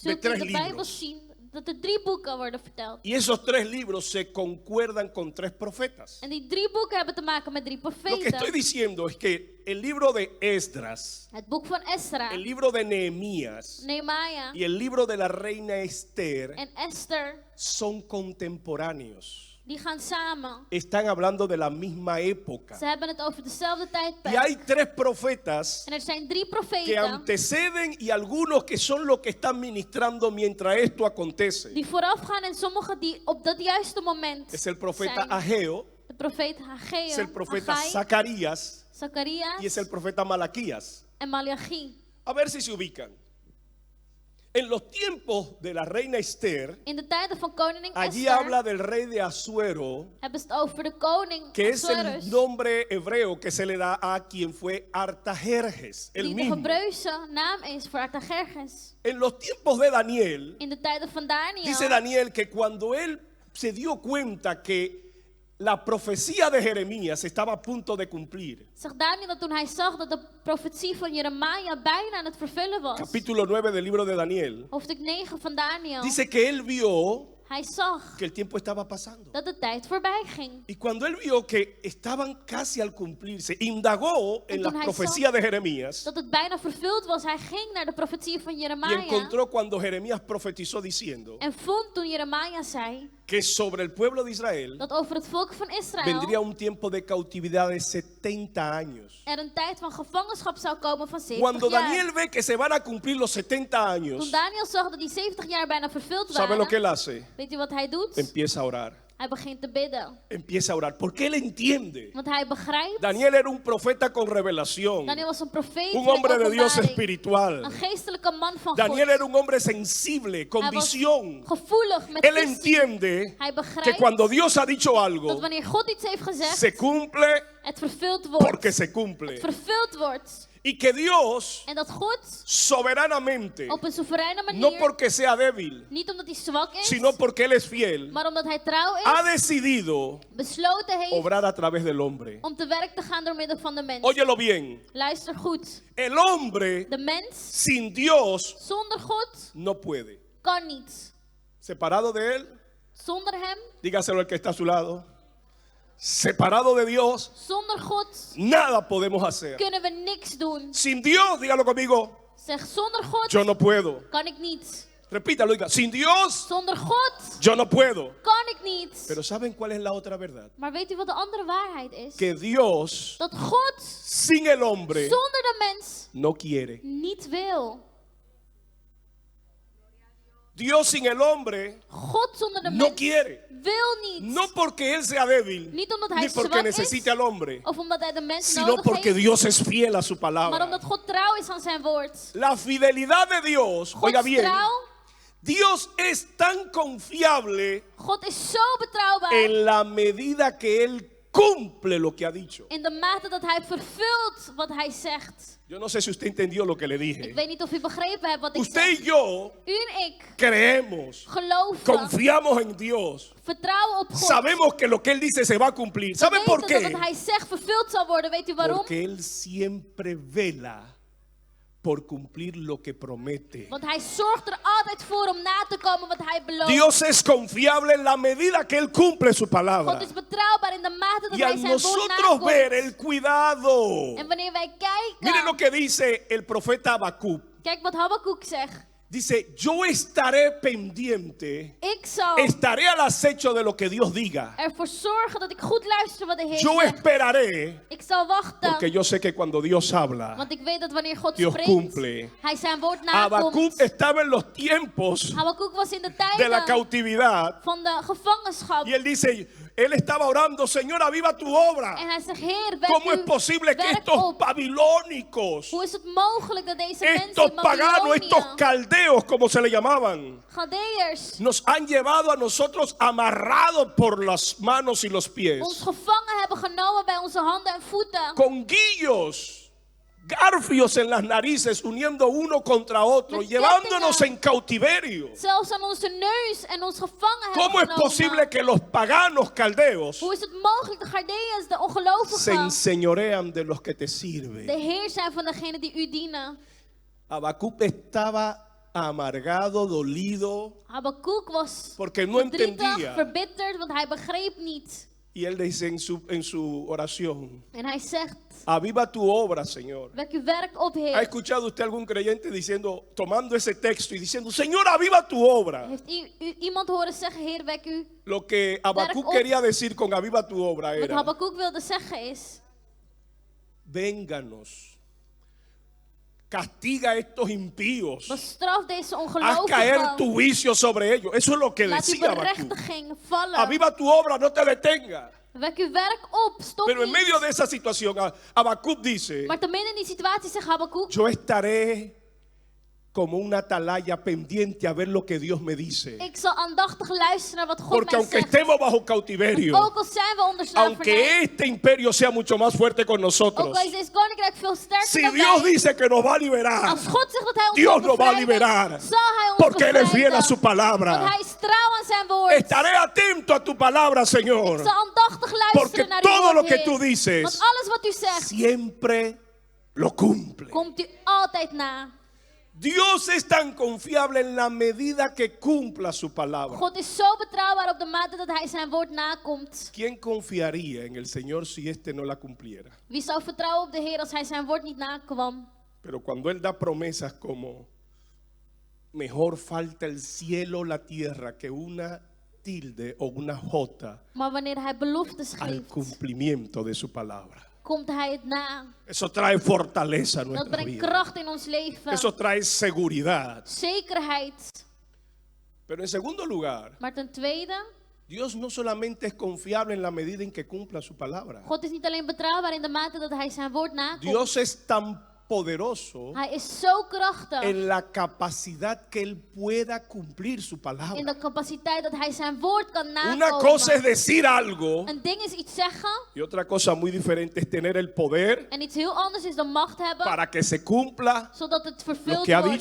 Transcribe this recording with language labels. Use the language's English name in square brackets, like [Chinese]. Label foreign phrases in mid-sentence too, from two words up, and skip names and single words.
[Dutch] Zult u [Spanish] tres [Dutch] in de Bijbel [Spanish] libros. [Dutch] zien dat er 3 boeken worden verteld. [Spanish] Y esos tres libros se concuerdan con tres profetas. [Dutch] En die 3 boeken hebben te maken met 3 [Spanish] Lo que estoy [Dutch] profeten. [Spanish] diciendo es que el libro de Esdras, [Dutch] Het boek van Esra, [Spanish] el libro de Nehemías [Dutch] Nehemia [Spanish] y el libro de la reina Esther [Dutch] en Esther, [Spanish] son contemporáneos. [Dutch] die gaan samen. [Spanish] Están hablando de la misma época. [Dutch] Ze hebben het over dezelfde [Spanish] Y [Dutch] tijdperk. [Spanish] hay tres profetas [Dutch] En er zijn 3 [Spanish] que [Dutch] profeten [Spanish] anteceden y algunos que son los que están ministrando mientras esto acontece. [Dutch] die vooraf gaan en sommigen die op dat juiste moment [Spanish] Es el profeta [Dutch] zijn. [Spanish] Ageo, [Dutch] De profeet Hageo, [Spanish] es el profeta [Dutch] Haggai, [Spanish] Zacarías [Dutch] Zacharias [Spanish] y es el profeta Malaquías. [Dutch] en Malachi. [Spanish] A ver si se ubican. En los tiempos de la reina Esther, [Dutch] In de tijden van koningin [Spanish] allí [Dutch] Esther [Spanish] habla del rey de Asuero, [Dutch] hebben ze het over de koning [Spanish] que es [Dutch] Ahasuerus, [Spanish] el nombre hebreo que se le da a quien fue Artajerjes, el [Dutch] die de [Spanish] mismo. [Dutch] Hebreeuwse naam is voor Artajerjes. [Spanish] En los tiempos de Daniel, [Dutch] In de tijden van Daniel [Spanish] dice Daniel que cuando él se dio cuenta que la profecía de Jeremías estaba a punto de cumplir, [Dutch] zegt Daniel dat toen hij zag dat de profetie van Jeremia bijna aan het vervullen was. [Spanish] capítulo 9 del libro de Daniel, [Dutch] Hoofdstuk 9 van Daniel. [Spanish] dice que él vio [Dutch] Hij zag [Spanish] que el tiempo estaba pasando. [Dutch] dat de tijd voorbij ging. [Spanish] Y cuando él vio que estaban casi al cumplirse, indagó en la [Dutch] toen hij [Spanish] profecía de Jeremías [Dutch] Dat het bijna vervuld was. Hij ging naar de profetie van [Spanish] y [Dutch] Jeremia. [Spanish] encontró cuando Jeremías profetizó diciendo [Dutch] En vond toen Jeremia zei [Spanish] que sobre el pueblo de Israel [Dutch] dat over het volk van Israël [Spanish] vendría un tiempo de cautividad de 70 años. [Dutch] er een tijd van gevangenschap zou komen van 70 [Spanish] Cuando [Dutch] jaar. [Spanish] Daniel ve que se van a cumplir los 70 [Dutch] Toen [Spanish] años, [Dutch] Daniel zag dat die 70 jaar bijna vervuld [Spanish] ¿sabe lo que [Dutch] waren, [Spanish] él hace? [Dutch] weet u wat hij doet? [Spanish] Empieza a orar. [Dutch] Hij begint te bidden. [Spanish] Empieza a orar. Porque él entiende. [Dutch] Want hij begrijpt, [Spanish] Daniel era un profeta con revelación. [Dutch] Daniel was een profeet [Spanish] Un [Dutch] met [Spanish] hombre de Dios [Dutch] openbaring. [Spanish] espiritual. [Dutch] Een geestelijke man van [Spanish] Daniel [Dutch] God. [Spanish] era un hombre sensible, con [Dutch] Hij was [Spanish] visión. [Dutch] gevoelig met [Spanish] Él [Dutch] visie. [Spanish] entiende [Dutch] Hij [Spanish] que [Dutch] begrijpt [Spanish] cuando Dios ha dicho [Dutch] dat [Spanish] algo, [Dutch] wanneer God iets heeft gezegd, [Spanish] se cumple [Dutch] het vervuld wordt. [Spanish] porque se [Dutch] Het [Spanish] cumple. [Dutch] vervuld wordt. [Spanish] Y que Dios [Dutch] En dat God [Spanish] soberanamente, [Dutch] op een soevereine manier, [Spanish] no porque sea débil, [Dutch] niet omdat hij zwak is, [Spanish] sino porque Él es fiel, [Dutch] maar omdat hij trouw [Spanish] ha [Dutch] is, [Spanish] decidido [Dutch] besloten heeft [Spanish] obrar a través del hombre. [Dutch] om te werk te gaan door middel van de mens. [Spanish] Óyelo bien, [Dutch] Luister goed. [Spanish] el hombre [Dutch] De mens [Spanish] sin Dios [Dutch] zonder God [Spanish] no puede. [Dutch] kan niet. [Spanish] Separado de Él, [Dutch] Zonder hem, [Spanish] dígaselo al que está a su lado, separado de Dios, [Dutch] zonder God, [Spanish] nada podemos hacer. [Dutch] kunnen we niks doen. [Spanish] Sin Dios, dígalo conmigo, [Dutch] Zeg, zonder God [Spanish] yo no puedo. [Dutch] kan ik niet. [Spanish] Repítalo, diga, sin Dios, [Dutch] Zonder God [Spanish] yo no puedo. [Dutch] kan ik niet. [Spanish] Pero ¿saben cuál es la otra verdad? [Dutch] Maar weet u wat de andere waarheid is? [Spanish] Que Dios [Dutch] Dat God [Spanish] sin el hombre [Dutch] zonder de mens [Spanish] no quiere. [Dutch] niet wil. [Spanish] Dios sin el hombre [Dutch] God zonder de [Spanish] no [Dutch] mens [Spanish] quiere. [Dutch] wil niet. [Spanish] No porque Él sea débil, [Dutch] Niet omdat hij [Spanish] ni porque [Dutch] zwak is, [Spanish] necesite al hombre, [Dutch] of omdat hij de mens [Spanish] sino [Dutch] nodig [Spanish] porque [Dutch] heeft, [Spanish] Dios es fiel a su [Dutch] maar [Spanish] palabra. [Dutch] omdat God trouw is aan zijn woord. [Spanish] La fidelidad de Dios, oiga [Dutch] Gods [Spanish] bien, [Dutch] trouw, [Spanish] Dios es tan confiable [Dutch] God is zo betrouwbaar [Spanish] en la medida que Él cumple lo que ha dicho. [Dutch] in de mate dat hij vervult wat hij zegt. [Spanish] Yo no sé si usted entendió lo que le [Dutch] Ik [Spanish] dije. [Dutch] weet niet of u begrepen hebt wat ik [Spanish] Usted [Dutch] zeg. [Spanish] y yo [Dutch] U en ik [Spanish] creemos, [Dutch] geloven, [Spanish] confiamos en Dios, [Dutch] vertrouwen op God. [Spanish] sabemos que lo que Él dice se va a cumplir. [Dutch] We [Spanish] ¿Saben por [Dutch] weten dat [Spanish] qué? [Dutch] wat hij zegt vervuld zal worden. Weet u waarom? [Spanish] Porque Él siempre vela por cumplir lo que promete. [Dutch] Want hij zorgt er altijd voor om na te komen wat hij belooft. [Spanish] Dios es confiable en la medida que Él cumple su [Dutch] God [Spanish] palabra. [Dutch] is betrouwbaar in de mate dat [Spanish] Y [Dutch] hij [Spanish] al [Dutch] zijn woord [Spanish] nosotros ver [Dutch] nakomt. [Spanish] el cuidado, [Dutch] En wanneer wij [Spanish] miren lo [Dutch] kijken, [Spanish] que dice el profeta Habacuc. [Dutch] kijk wat Habakkuk zegt. [Spanish] Dice, yo estaré pendiente, [Dutch] Ik zal [Spanish] estaré al acecho de lo que Dios diga. [Dutch] ervoor zorgen dat ik goed luister wat de Heer [Spanish] Yo [Dutch] zegt. [Spanish] esperaré, [Dutch] Ik zal wachten. [Spanish] porque yo sé que cuando Dios habla, [Dutch] Want ik weet dat wanneer God [Spanish] Dios [Dutch] spreekt, [Spanish] cumple. [Dutch] hij zijn woord [Spanish] Habacuc [Dutch] nakomt. [Spanish] estaba en los tiempos [Dutch] Habakkuk was in de [Spanish] de la [Dutch] tijden [Spanish] cautividad. [Dutch] van de gevangenschap. [Spanish] Y él dice, él estaba orando, Señor, aviva tu obra. [Dutch] En hij zegt, Heer, werk [Spanish] ¿Cómo es [Dutch] uw [Spanish] posible que [Dutch] werk [Spanish] estos [Dutch] op. [Spanish] babilónicos, [Dutch] Hoe is het mogelijk dat deze mensen [Spanish] estos [Dutch] in [Spanish] paganos, estos [Dutch] Babylonië, [Spanish] caldeos, como se le llamaban, [Dutch] Galdeërs, [Spanish] nos han llevado a nosotros amarrados por las manos y los [Dutch] ons [Spanish] pies, [Dutch] gevangen hebben genomen bij onze handen en voeten? [Spanish] con guillos, garfios en las narices, uniendo uno contra otro, [Dutch] Met [Spanish] llevándonos [Dutch] kettingen. [Spanish] en cautiverio? [Dutch] Zelfs aan onze neus en ons gevangen [Spanish] ¿Cómo [Dutch] hebben [Spanish] es posible [Dutch] genomen. [Spanish] que los paganos caldeos [Dutch] Hoe is het mogelijk, de Galdeërs, de [Spanish] se [Dutch] ongelovigen, [Spanish] enseñorean de los que te [Dutch] de [Spanish] sirven? [Dutch] Heer zijn van degenen die u dienen? [Spanish] Habacuc estaba amargado, dolido, [Dutch] Habakkuk was [Spanish] porque no [Dutch] verdrietig, [Spanish] entendía. [Dutch] verbitterd, want hij begreep niet. [Spanish] Y él dice en su oración, [Dutch] En hij zegt, [Spanish] aviva tu obra, Señor. [Dutch] wek uw werk op, [Spanish] ¿Ha [Dutch] Heer. [Spanish] escuchado usted algún creyente diciendo, tomando ese texto y diciendo, Señor, aviva tu obra? [Dutch] Heeft iemand horen zeggen, Heer, wek u? [Spanish] Lo que Habacuc [Dutch] Werk op. [Spanish] quería decir con aviva tu obra [Dutch] Wat [Spanish] era, [Dutch] Habakkuk wilde zeggen is, [Spanish] vénganos, castiga a estos impíos, [Dutch] bestraf deze [Spanish] haz caer tu [Dutch] ongelovigen. [Spanish] juicio sobre ellos. Eso es lo que [Dutch] Laat uw [Spanish] decía Habacuc. [Dutch] berechtiging vallen. [Spanish] Aviva tu obra, no te detenga. [Dutch] Wek uw werk op, stop [Spanish] Pero en medio [Dutch] niet. [Spanish] de esa situación, Habacuc dice, [Dutch] Maar te midden in die situatie zegt Habakkuk, [Spanish] yo estaré como una atalaya pendiente a ver lo que Dios me dice. [Dutch] ik zal aandachtig luisteren naar wat God [Spanish] Porque [Dutch] mij [Spanish] aunque [Dutch] zegt. [Spanish] estemos bajo cautiverio, [Dutch] Ook al zijn we onder slavernij, [Spanish] aunque este imperio sea mucho más fuerte con [Dutch] ook [Spanish] nosotros, [Dutch] al is deze koninkrijk veel sterker [Spanish] si [Dutch] dan [Spanish] Dios [Dutch] wij, [Spanish] dice que nos va a liberar, [Dutch] als God zegt dat hij ons [Spanish] Dios [Dutch] zal [Spanish] nos va a [Dutch] bevrijden, [Spanish] liberar. [Dutch] zal hij ons [Spanish] Porque Él es fiel a [Dutch] bevrijden. [Spanish] su [Dutch] Want [Spanish] palabra. [Dutch] hij is trouw aan zijn woord. [Spanish] Estaré atento a tu palabra, [Dutch] Ik [Spanish] Señor, [Dutch] zal aandachtig [Spanish] porque [Dutch] luisteren naar uw [Spanish] todo lo [Dutch] woord, [Spanish] que [Dutch] Heer. [Spanish] tú dices [Dutch] Want alles wat u zegt, [Spanish] siempre lo cumple. [Dutch] komt u altijd na. [Spanish] Dios es tan confiable en la medida que cumpla su palabra. [Dutch] God is zo betrouwbaar op de mate dat hij zijn woord nakomt. [Spanish] ¿Quién confiaría en el Señor si éste no la cumpliera? [Dutch] Wie zou vertrouwen op de Heer als hij zijn woord niet nakwam? [Spanish] Pero cuando Él da promesas como mejor falta el cielo o la tierra que una tilde o una jota [Dutch] Maar wanneer hij beloftes [Spanish] al [Dutch] geeft, [Spanish] cumplimiento de su palabra. [Dutch] komt hij het na. [Spanish] Eso trae fortaleza a [Dutch] Dat [Spanish] nuestra [Dutch] brengt [Spanish] vida. [Dutch] kracht in ons leven. [Spanish] Eso trae seguridad. [Dutch] Zekerheid. [Spanish] Pero en segundo lugar, [Dutch] Maar ten tweede, [Spanish] Dios no solamente es confiable en la medida en que cumpla su palabra. [Dutch] God is niet alleen betrouwbaar in de mate dat hij zijn woord nakomt. [Spanish] Dios es tan poderoso [Dutch] Hij is zo krachtig [Spanish] en la capacidad que él pueda cumplir su [Dutch] in [Spanish] palabra. [Dutch] de capaciteit dat hij zijn woord kan [Spanish] Una cosa es [Dutch] nakomen. [Spanish] decir algo [Dutch] Een ding is iets zeggen [Spanish] y otra cosa muy diferente es tener el poder [Dutch] en iets heel anders is de macht hebben, [Spanish] para que se cumpla. [Dutch] zodat het vervuld [Spanish] que ha [Dutch] wordt